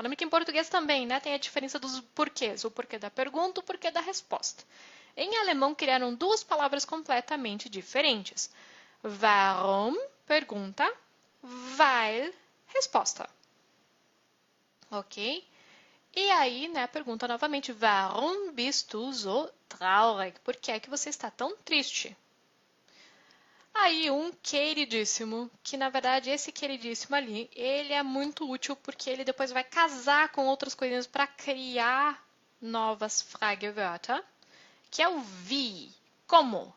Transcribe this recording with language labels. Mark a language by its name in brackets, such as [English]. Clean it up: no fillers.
[Portuguese] Lembra que em português também, né? Tem a diferença dos porquês. O porquê da pergunta, o porquê da resposta. Em alemão, criaram duas palavras completamente diferentes. Warum, pergunta. Weil, resposta. Ok? E aí, né, pergunta novamente. [German] Warum bist du so traurig? [Portuguese] Por que é que você está tão triste? Aí um queridíssimo, que na verdade esse queridíssimo ali, ele é muito útil porque ele depois vai casar com outras coisinhas para criar novas Fragewörter, que é o wie. Como?